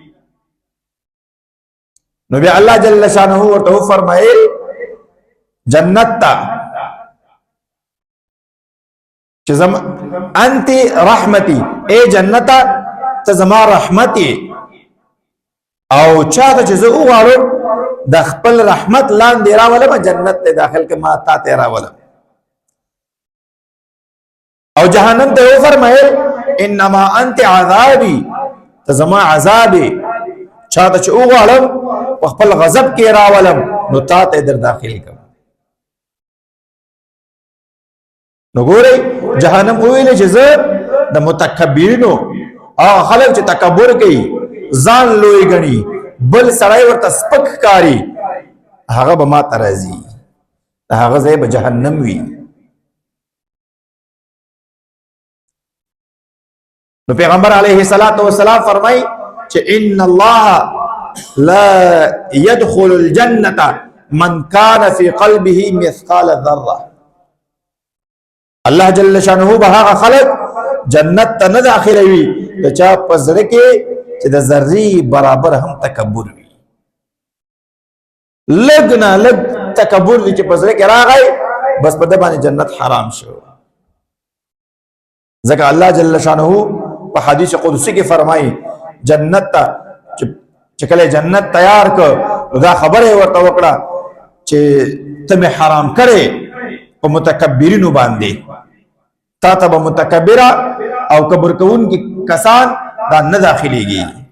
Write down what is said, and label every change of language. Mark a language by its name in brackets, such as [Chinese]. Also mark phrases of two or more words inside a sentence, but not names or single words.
[Pashto] نو بیا الله [Arabic] جل شانه [Pashto] ورته فرمایل جنت ته چې زما [Arabic] انت رحمتي، [Pashto] اے جنتا ته زما رحمتي، او چاته چې زه وغواړم د خپل رحمت لاندې راولم جنت ته داخل کې ما تا ته راولم. او جهنم ته فرمایل [Arabic] انما انت عذابي، [Pashto] ته زما عذابي، چاته چې وغواړم په خپل غضب کې راولم نو تا ته در داخل کوم. نو ګورئ جهنم ویل چې زه د متکبرینو او خلک چې تکبر کوي، ځان لوی غني، بل سړی ورته سپک کاری، هغه به ما ته راځي، هغه ځای به جهنم وي. نو پیغمبر [Arabic] علیه الصلاۃ والسلام [Pashto] فرمای چې [Arabic] ان الله لا يدخل الجنه من كان في قلبه مثقال ذره، [Pashto] الله [Arabic] جل شانه [Pashto] به هغه خلق جنت ته نه داخلوي چې چا په زړه کې چې د ذرې برابر هم تکبر وي. لږ نه لږ تکبر وي چې په زړه کې راغی، بس په د باندې جنت حرام شو. ځکه الله [Arabic] جل شانه [Pashto] په حدیث قدسی کې فرمایي جنت ته چې کله جنت تیار کړ، دا خبره ورته وکړه چې ته مې حرام کړې په متکبرینو باندې، تا ته به متکبره او کبر کوونکي کسان دا نه داخليږي.